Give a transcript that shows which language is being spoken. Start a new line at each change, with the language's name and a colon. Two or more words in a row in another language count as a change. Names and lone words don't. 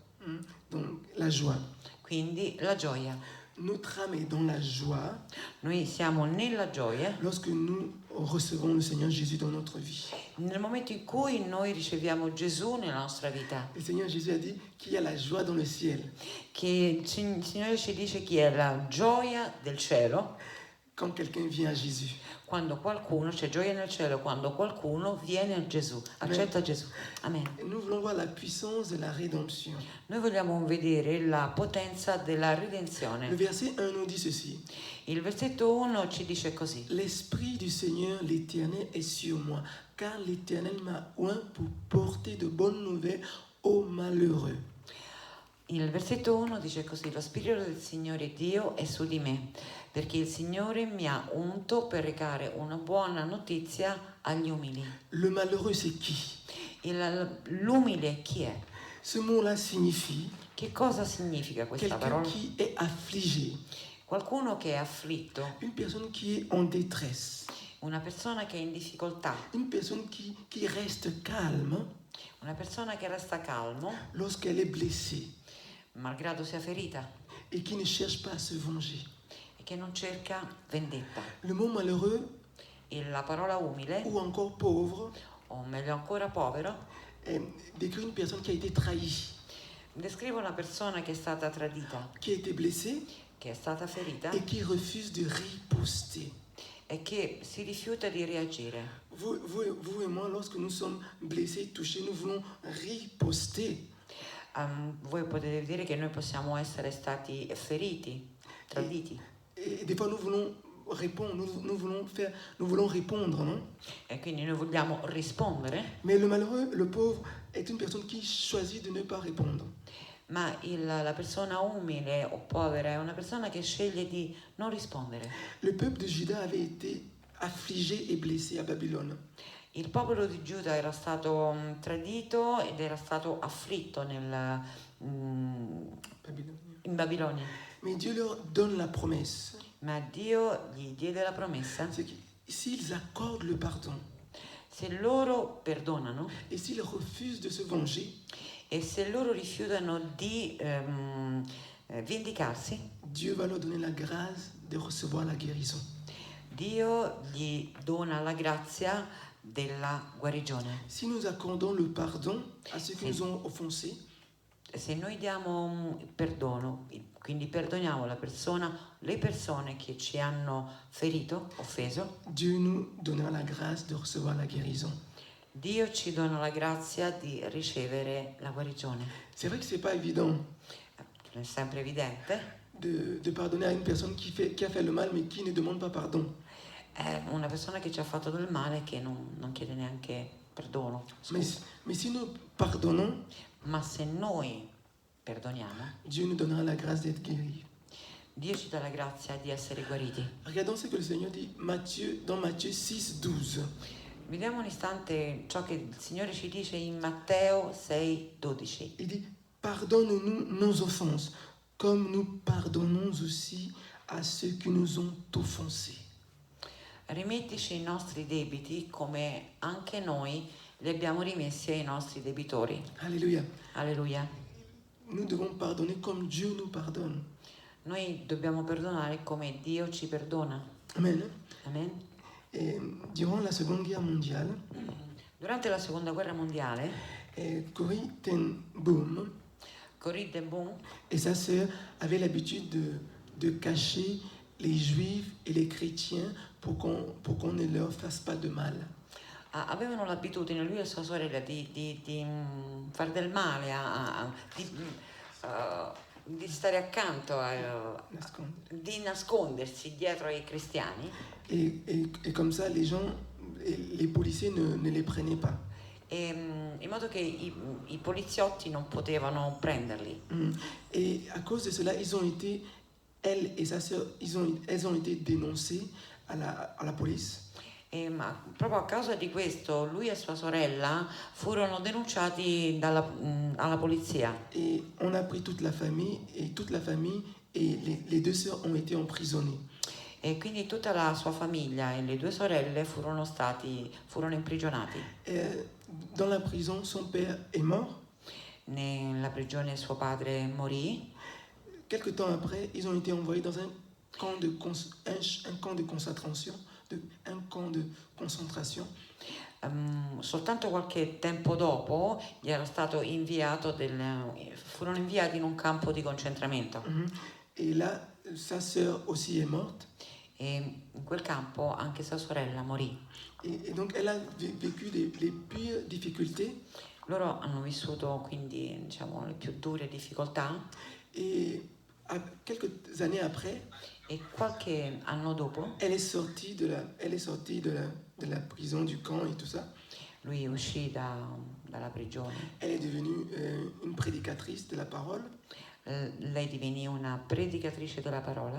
French: Donc la joie.
Italian: quindi la gioia.
French: Notre âme est dans la joie
Italian: Noi siamo nella gioia
French: lorsque nous recevons le Seigneur Jésus dans notre vie.
Italian: nel momento in cui noi riceviamo Gesù nella nostra vita,
French: Le Seigneur Jésus a dit qu'il y a la joie dans le ciel
Italian: che il Signore ci dice chi è la gioia del cielo.
French: quand quelqu'un vient à Jésus.
Italian: Quando qualcuno, c'è gioia nel cielo quando qualcuno viene a Gesù, accetta Gesù. Amen.
French: Et nous voulons voir la puissance de la rédemption.
Italian: Noi vogliamo vedere la potenza della
French: Le
Italian: redenzione.
French: verset 1 nous dit ceci.
Italian: Il versetto 1 ci dice così:
French: L'Esprit du Seigneur, l'Éternel, est sur moi, car l'Éternel m'a oint pour porter de bonnes nouvelles aux malheureux.
Italian: Il versetto 1 dice così: lo Spirito del Signore Dio è su di me, perché il Signore mi ha unto per recare una buona notizia agli umili.
French: Le malheureux, c'est qui?
Italian: L'umile chi è?
French: Ce mot-là signifie
Italian: Che cosa significa questa
French: quelqu'un
Italian: parola?
French: qui est affligé,
Italian: Qualcuno che è afflitto,
French: une personne qui est en détresse,
Italian: una persona che è in difficoltà,
French: une personne qui reste calme
Italian: una persona che resta calmo,
French: lorsqu'elle est blessée
Italian: malgrado sia ferita,
French: et qui ne cherche pas à se venger.
Italian: e che non cerca vendetta.
French: Le mot malheureux
Italian: E la parola umile,
French: ou encore pauvre
Italian: o meglio ancora povero,
French: décrit une personne qui a été trahie,
Italian: descrive una persona che è stata tradita,
French: qui a été blessée
Italian: che è stata ferita
French: et qui refuse de riposter.
Italian: e che si rifiuta di reagire.
French: Vous et moi, lorsque nous sommes blessés, touchés, nous voulons riposter.
Italian: Voi potete dire che noi possiamo essere stati feriti, traditi,
French: Et des fois, nous voulons répondre, nous voulons répondre, non?
Italian: e quindi noi vogliamo rispondere,
French: Mais le malheureux, le pauvre, est une personne qui choisit de ne pas répondre.
Italian: ma la persona umile o povera è una persona che sceglie di non rispondere.
French: Le peuple de Juda avait été affligé et blessé à Babylone.
Italian: Il popolo di Giuda era stato tradito ed era stato afflitto in Babilonia,
French: Mais Dieu leur donne la promesse.
Italian: ma Dio gli diede la promessa:
French: C'est que s'ils accordent le pardon
Italian: se loro perdonano
French: et s'ils refusent de se venger,
Italian: e se loro rifiutano di vendicarsi,
French: Dieu va leur donner la grâce de recevoir la guérison.
Italian: Dio gli dona la grazia della guarigione.
French: Si nous accordons le pardon à ceux qui nous ont offensés,
Italian: Se noi diamo perdono, quindi perdoniamo le persone che ci hanno ferito, offeso,
French: Dieu nous donnera la grâce de recevoir la guérison.
Italian: Dio ci dona la grazia di ricevere la guarigione.
French: C'est vrai que c'est pas évident
Italian: Non è sempre evidente.
French: de pardonner à une personne qui a fait le mal mais qui ne demande pas pardon.
Italian: È una persona che ci ha fatto del male che non chiede neanche perdono.
French: Mais si nous pardonnons,
Italian: Ma se noi perdoniamo,
French: Dieu nous donnera la grâce d'être guéris.
Italian: Dio ci dà la grazia di essere guariti.
French: Regardons ce que le Seigneur dit dans Matthieu 6, 12.
Italian: Vediamo un istante ciò che il Signore ci dice in Matteo 6,12.
French: Il dit, pardonne-nous nos offenses, comme nous pardonnons aussi à ceux qui nous ont offensés.
Italian: Rimettici i nostri debiti come anche noi li abbiamo rimessi ai nostri debitori.
French: Alléluia.
Italian: Alleluia.
French: Nous devons pardonner comme Dieu nous pardonne.
Italian: Noi dobbiamo perdonare come Dio ci perdona.
French: Amen.
Italian: Amen.
French: Et durant la Seconde Guerre mondiale,
Italian: Durante la seconda guerra mondiale,
French: Corrie ten Boom
Italian: Corrie ten Boom
French: et sa sœur avaient l'habitude de cacher les juifs et les chrétiens pour qu'on ne leur fasse pas de mal.
Italian: avevano l'abitudine, lui e sua sorella, di fare del male, di stare accanto, di nascondersi dietro ai cristiani.
French: Et comme ça, les gens, les policiers ne les prenaient pas.
Italian: In modo che i poliziotti non potevano prenderli.
French: Et à cause de cela, elle et sa sœur, elles ont été dénoncées à la police.
Italian: Ma proprio a causa di questo lui e sua sorella furono denunciati alla polizia.
French: Et on a pris toute la famille et les deux sœurs ont été emprisonnées.
Italian: E quindi tutta la sua famiglia e le due sorelle furono imprigionati.
French: Dans la prison, son père est mort.
Italian: Nella prigione suo padre morì.
French: Quelque temps après, ils ont été envoyés dans un camp de concentration. Un camp de concentration.
Italian: Soltanto qualche tempo dopo furono inviati in un campo di concentramento.
French: Et là, sa sœur aussi est morte.
Italian: E in quel campo anche sua sorella morì.
French: Et donc elle a vécu les pires difficultés.
Italian: Loro hanno vissuto quindi, diciamo, le più dure difficoltà.
French: Et quelques années après,
Italian: E qualche anno dopo
French: elle est sortie de la prison, du camp et tout ça.
Italian: lui uscì dalla prigione.
French: Elle est devenue une prédicatrice de la parole.
Italian: Lei divenì una predicatrice della parola.